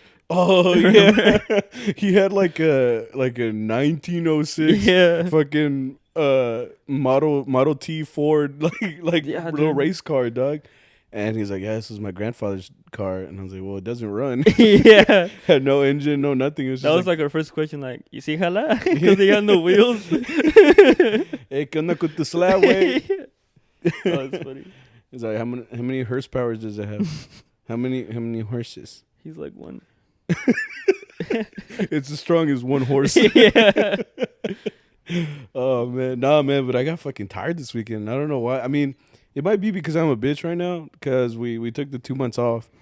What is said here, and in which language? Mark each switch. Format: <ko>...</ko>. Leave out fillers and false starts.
<en>Oh yeah, he had like a 1906 fucking Model T Ford like little race car, dog. And he's like, yeah, this is my grandfather's car. And I was like, well, it doesn't run. Yeah. Had no engine, no nothing. It was that was like our first question, like, you see jala? Because they had no wheels.</en> <es>Hey, ¿qué onda con tu slab, güey?</es> <en>Oh, that's funny. He's like, how many horsepower does it have? How many horses? He's like, one. It's as strong as one horse. Yeah. Oh, man. Nah, man, but I got fucking tired this weekend. I don't know why. I mean, it might be because I'm a bitch right now because we took the 2 months off.</en>